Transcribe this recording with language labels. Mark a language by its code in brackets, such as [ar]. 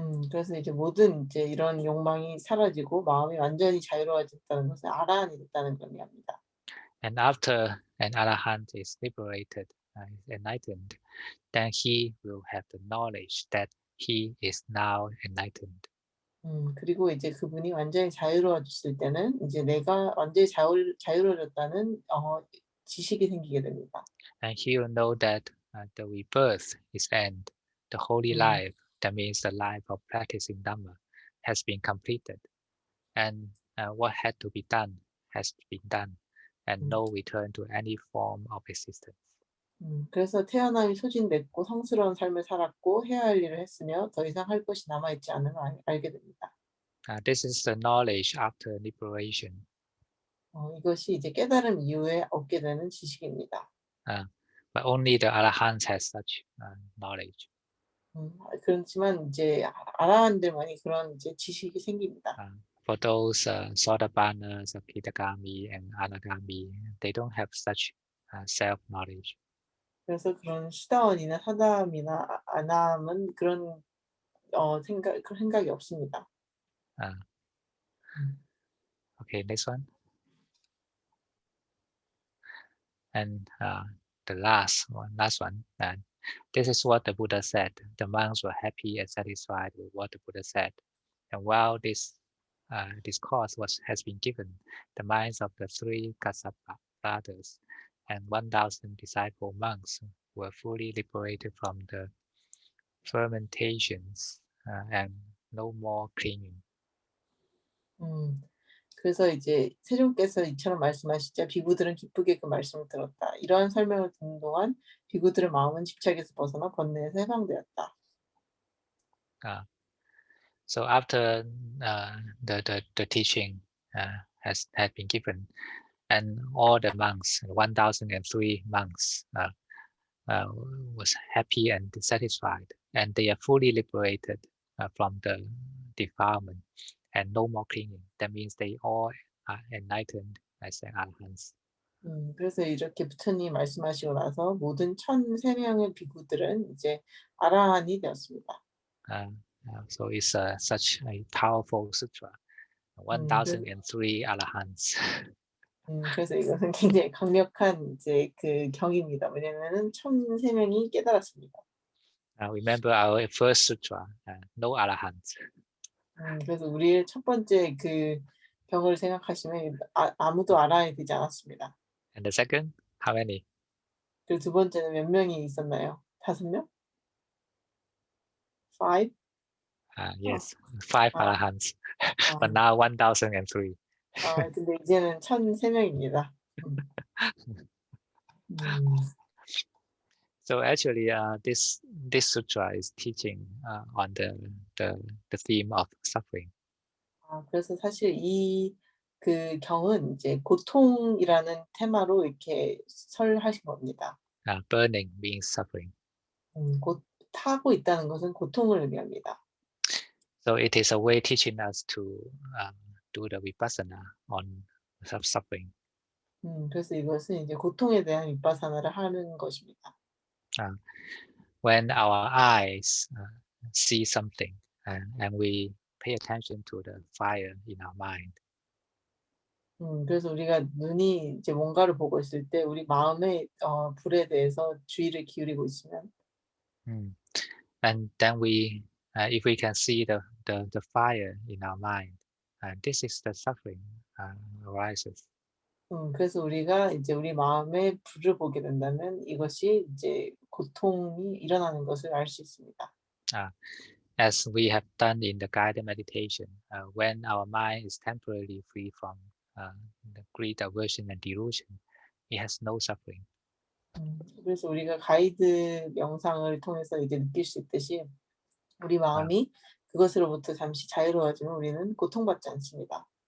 [ko] 그래서 이제 모든 이제 이런 욕망이 사라지고 마음이 완전히 자유로워졌다는 것은 아라한이 됐다는 걸 의미합니다. [en] And after an arahant is liberated, is enlightened, then he will have the knowledge that he is now enlightened. [ko] 그리고 이제 그분이 완전히 자유로워졌을 때는 이제 내가 완전히 자유로워졌다는 지식이 생기게 됩니다. [en] And he will know that the rebirth is end. The holy life, that means the life of practicing Dhamma, has been completed. And what had to be done has been done. And no return to any form of existence. [ko] 그래서 태어남이 소진됐고 성스러운 삶을 살았고 해야 할 일을 했으며 더 이상 할 것이 남아있지 않음을 알게 됩니다. [en] This is the knowledge after liberation. [ko] 이것이 이제 깨달음 이후에 얻게 되는 지식입니다. [en] But only the arahants has such knowledge. [ko] 그렇지만 이제 아라한들만이 그런 이제 지식이 생깁니다. [en] For those Sotapanna, Sakitagami, and Anagami, they don't have such self-knowledge. [ko] 그래서 그런 수다원이나 사다함이나 아나함은 그런 생각이 없습니다. [en] Okay, next one. And the last one. This is what the Buddha said. The monks were happy and satisfied with what the Buddha said. And while this discourse has been given, the minds of the 3 Kassapa brothers and 1,000 disciple monks were fully liberated from the fermentations and no more clinging. [ko] 그래서 이제 세존께서 이처럼 말씀하시자 비구들은 기쁘게 그 말씀을 들었다. 이러한 설명을 듣는 동안 비구들의 마음은 집착에서 벗어나 번뇌에서 해방되었다. [en] So after the teaching had been given, and all the monks, 1,003 monks, was happy and satisfied, and they are fully liberated from the defilement and no more clinging. That means they all are enlightened as arahants. [ko] 그래서 이렇게 부처님 말씀하시고 나서 모든 1,003명의 비구들은 이제 아라한이 되었습니다. [en] So it's such a powerful sutra. [ko] 그래서, [en] 1,003 arahants. [ko] 그래서 이것은 굉장히 강력한 이제 그 경입니다. 왜냐면은 1,003명이 깨달았습니다. [en] Remember our first sutra, no arahants. [ko] 그래서 우리의 첫 번째 그 경을 생각하시면 아무도 아라한이 되지 않았습니다. [en] And the second, how many? [ko] 그리고 두 번째는 몇 명이 있었나요? 5명? [en] 5? Yes, 5 아, arahants. 아, But now 1,003. [ko] 근데 이제는 1,003명입니다. [en] So actually, this sutra is teaching on the theme of suffering. [ko] 그래서 사실 이 그 경은 이제 고통이라는 테마로 이렇게 설하신 겁니다. [en] Burning means suffering. [ko] 곧 타고 있다는 것은 고통을 의미합니다. [en] So it is a way teaching us to do the vipassana on suffering. [ko] 그래서 이것은 이제 고통에 대한 윗바사나를 하는 것입니다. [en] When our eyes see something and we pay attention to the fire in our mind. [ko] 그래서 우리가 눈이 이제 뭔가를 보고 있을 때 우리 마음의 불에 대해서 주의를 기울이고 있으면 [en] And then we, if we can see the fire in our mind, this is the suffering arises. [ko] 그래서 우리가 이제 우리 마음에 불을 보게 된다면 이것이 이제 고통이 일어나는 것을 알 수 있습니다. [en] As we have done in the guided meditation, when our mind is temporarily free from the greed, aversion, and delusion, it has no suffering. [ko] 그래서 우리가 가이드 명상을 통해서 이제 느낄 수 있듯이 우리 마음이 그것으로부터 잠시 자유로워지면 우리는 고통받지 않습니다.